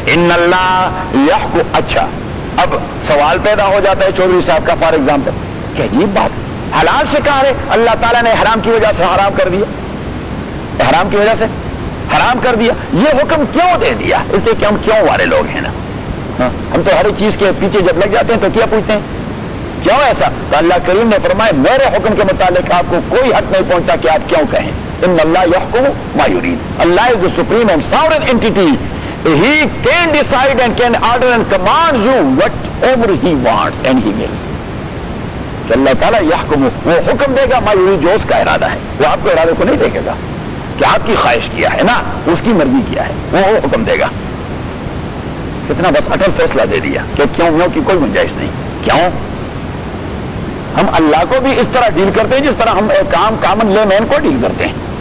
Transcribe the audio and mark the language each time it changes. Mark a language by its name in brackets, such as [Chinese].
[Arabic] ان اللہ یحکم. [Urdu] اچھا اب سوال پیدا ہو جاتا ہے چودھری صاحب کا فار ایگزامپل کہ عجیب بات، حلال شکار ہے اللہ تعالیٰ نے احرام کی وجہ سے حرام کر دیا، احرام کی وجہ سے حرام کر دیا، یہ حکم کیوں دے دیا؟ اس لیے کہ ہم کیوں والے لوگ ہیں نا. ہم تو ہر ایک چیز کے پیچھے جب لگ جاتے ہیں تو کیا پوچھتے ہیں کیوں ایسا؟ تو اللہ کریم نے فرمایا میرے حکم کے متعلق آپ کو کوئی حق نہیں پہنچتا کہ آپ کیوں کہیں. [Arabic] ان اللہ یحکم ما یرید. [English] اللہ is the supreme and sovereign entity. He can decide and can order and command you whatever he wants and he wills. [Urdu] کہ اللہ تعالیٰ یحکم، وہ حکم دے گا [Arabic] ما یرید، [Urdu] جو اس کا ارادہ ہے. وہ آپ کے ارادے کو نہیں دیکھے گا کہ آپ کی خواہش کیا ہے، نا اس کی مرضی کیا ہے، وہ حکم دے گا. کتنا بس اٹل فیصلہ دے دیا کہ کیوں کی کوئی گنجائش نہیں. کیوں؟ ہم اللہ کو بھی اس طرح ڈیل کرتے ہیں جس طرح ہم ایک کامن لے مین کو ڈیل کرتے ہیں.